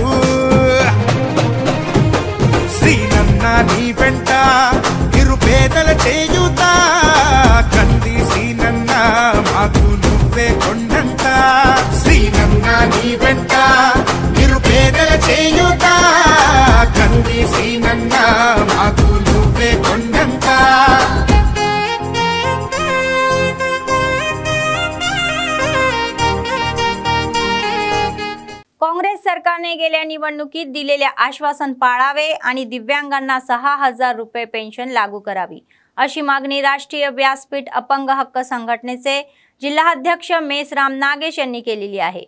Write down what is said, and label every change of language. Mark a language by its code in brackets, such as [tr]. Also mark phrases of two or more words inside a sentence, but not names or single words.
[te] శ్రీనన్న నీ వెంట నిరుపేదల చేయుతా కంది సీనన్న మాకు నువ్వే కొండంత శ్రీనన్న నీ వెంట నిరుపేదల చేయుతా కంది సీనన్న మాకు నువ్వే కొండంత [mr] काँग्रेस सरकारने गेल्या निवडणुकीत दिलेले आश्वासन पाळावे आणि दिव्यांगांना 6000 रुपये पेन्शन लागू करावी अशी मागणी राष्ट्रीय व्यासपीठ अपंग हक्क संघटनेचे जिल्हाध्यक्ष मेसराम नागेश यांनी केलेली आहे।